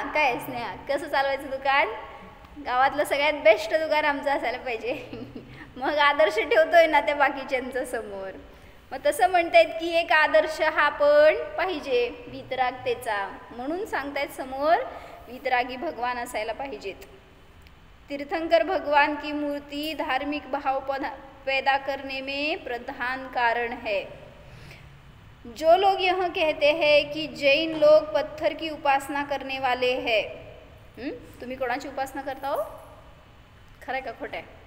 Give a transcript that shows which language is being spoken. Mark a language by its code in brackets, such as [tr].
[mr] काय स्नेहा, कसं चालवायचं दुकान? गावातलं सगळ्यात बेस्ट दुकान आमचं असायला पाहिजे. मग आदर्श ठेवतोय ना त्या बाकीच्यांचं समोर. मग तसं म्हणतायत की एक आदर्श हा पण पाहिजे वितरागतेचा. म्हणून सांगतायत समोर वितरागी भगवान असायला पाहिजेत. [hi] तीर्थंकर भगवान की मूर्ति धार्मिक भाव पैदा करने में प्रधान कारण है. जो लोग यह कहते हैं कि जैन लोग पत्थर की उपासना करने वाले हैं. [mr] तुम्ही कोणाची उपासना करता हो? खरंय का खोटं आहे?